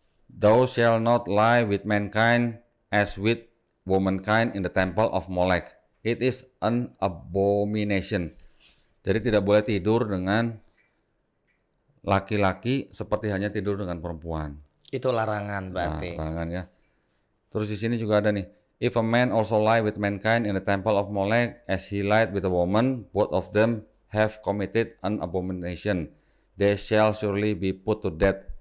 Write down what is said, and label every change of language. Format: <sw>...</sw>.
<en>Thou shall not lie with mankind as with womankind in the temple of Molech. It is an abomination.</en> <id>Jadi tidak boleh tidur dengan laki-laki seperti hanya tidur dengan perempuan. Itu larangan berarti. Larangan ya. Terus di sini juga ada nih.</id> <en>If a man also lie with mankind in the temple of Molech as he lied with a woman, both of them have committed an abomination. They shall surely be put to death.</en>